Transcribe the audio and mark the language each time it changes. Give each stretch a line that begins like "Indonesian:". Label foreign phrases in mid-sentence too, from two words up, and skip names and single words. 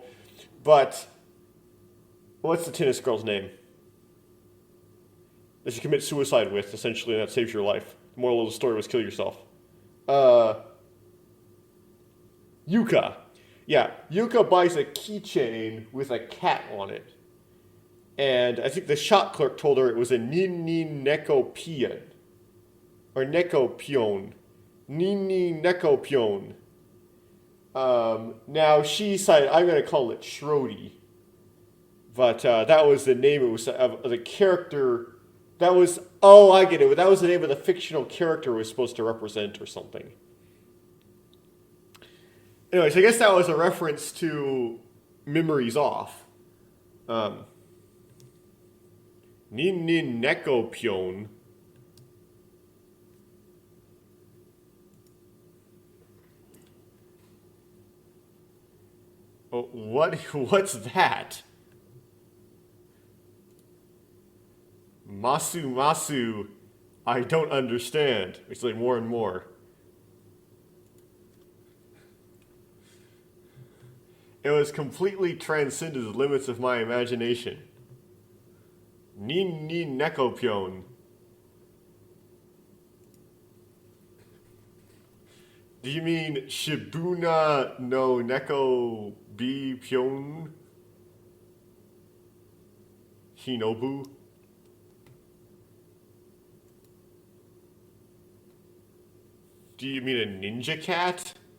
English: But what's the tennis girl's name that you commit suicide with, essentially, and that saves your life? The moral of the story was kill yourself. Yuka. Yeah, Yuka buys a keychain with a cat on it. And I think the shop clerk told her it was a Nin-Nin-Neko-Pyon. Or Neko-Pyon. Nin-Nin-Neko-Pyon. Now she decided, I'm going to call it Shrody. But that was the name, it was of the character. That was, oh, I get it. That was the name of the fictional character it was supposed to represent or something. Anyways, I guess that was a reference to Memories Off. Nin-Nin-Neko-Pyon. Oh, what's that? Masu, I don't understand. It's like more and more. It was completely transcended the limits of my imagination. Nin-Nin-Neko-Pyon. Do you mean Shibuna no Neko Bi Pyon Hinobu? Do you mean a ninja cat?